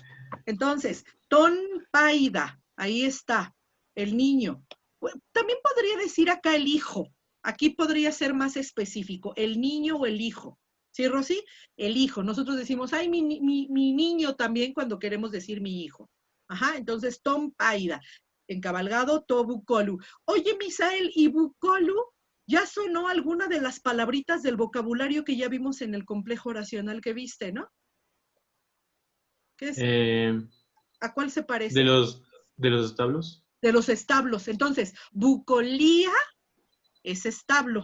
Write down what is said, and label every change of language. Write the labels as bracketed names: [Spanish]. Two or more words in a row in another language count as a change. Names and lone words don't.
[Spanish] Entonces, [Greek] τὸν παῖδα, [Spanish] ahí está, el niño. También podría decir acá el hijo. Aquí podría ser más específico, el niño o el hijo. ¿Sí, Rosy? El hijo. Nosotros decimos, ay, mi niño también cuando queremos decir mi hijo. Ajá, entonces, [Greek] τὸν παῖδα. [Spanish] Encabalgado, tobucolu. Oye, Misael, ¿y bucolu? Ya sonó alguna de las palabritas del vocabulario que ya vimos en el complejo oracional que viste, ¿no? ¿Qué es? ¿A cuál se parece? De los establos. De los establos. Entonces, bucolía es establo.